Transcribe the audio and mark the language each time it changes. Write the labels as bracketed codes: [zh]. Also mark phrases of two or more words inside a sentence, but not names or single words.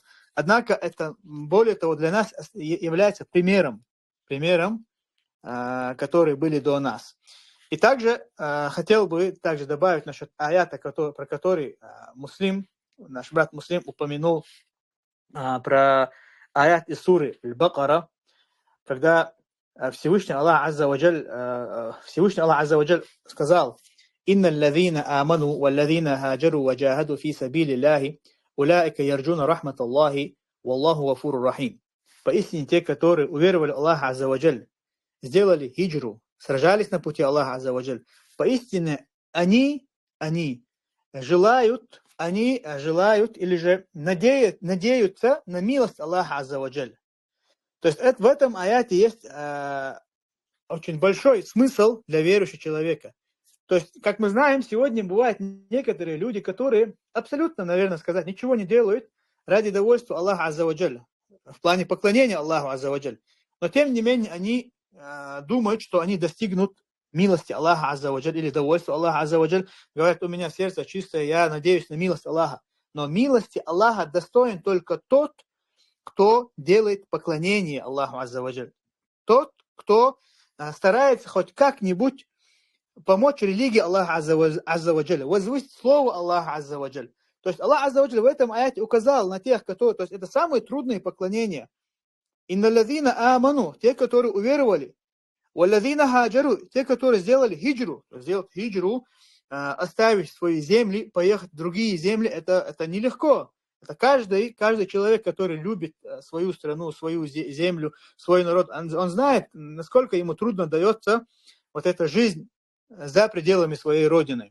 [ru] Однако это, более того, для нас является примером, которые были до нас. И также хотел бы также добавить насчет аята, про который наш брат Муслим упомянул, про аят из суры Аль-Бакара, когда Всевышний Аллах [ar] عز وجل [ru] сказал: [ar] «إن الذين آمنوا والذين هاجروا وجاهدوا في سبيل الله أولئك يرجون رحمت الله والله غفور رحيم». [ru] Поистине те, которые уверовали Аллаха [ar] عز وجل, [ru] сделали хиджру, сражались на пути Аллаха [ar] عز وجل, [ru] поистине они желают или же надеются на милость Аллаха [ar] عز وجل. [ru] То есть в этом аяте есть очень большой смысл для верующего человека. То есть, как мы знаем, сегодня бывают некоторые люди, которые абсолютно, наверное, сказать, ничего не делают ради довольства Аллаха [ar] عز وجل, [ru] в плане поклонения Аллаху [ar] عز وجل. [ru] Но тем не менее они думают, что они достигнут милости Аллаха [ar] عز وجل [ru] или довольства Аллаха [ar] عز وجل. [ru] Говорят: у меня сердце чистое, я надеюсь на милость Аллаха. Но милости Аллаха достоин только тот, кто делает поклонение Аллаху [ar] عز وجل. [ru] Тот, кто старается хоть как-нибудь помочь религии Аллаха [ar] عز وجل, [ru] возвысить слово Аллаха [ar] عز وجل. [ru] То есть Аллах [ar] عز وجل [ru] в этом аяте указал на тех, которые... То есть это самые трудные поклонения. [ar] «إن الذين آمنوا», [ru] те, которые уверовали, [ar] «والذين هاجروا», [ru] те, которые сделали хиджру. Сделать хиджру, оставить свои земли, поехать в другие земли, это нелегко. Это каждый человек, который любит свою страну, свою землю, свой народ, он знает, насколько ему трудно дается вот эта жизнь за пределами своей родины.